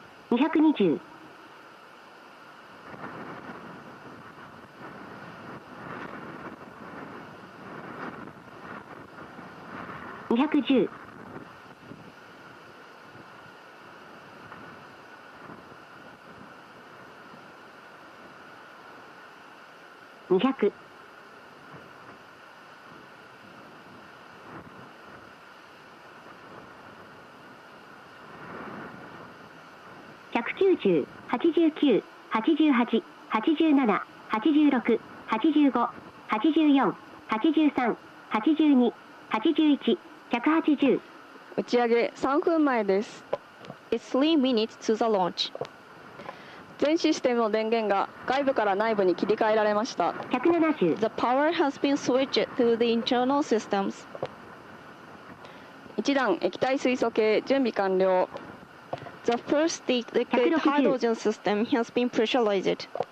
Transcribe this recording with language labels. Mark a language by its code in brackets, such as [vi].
[ja] 220、210、200、190、89、88、87、86、85、84、83、82、81、180。打ち上げ3分前です。 [en] It's 3 minutes to the launch. [ja] 全システムの電源が外部から内部に切り替えられました。 170。 [en] The power has been switched to the internal systems. [ja] 一段液体水素系準備完了。 [en] The first stage liquid hydrogen system has been pressurized.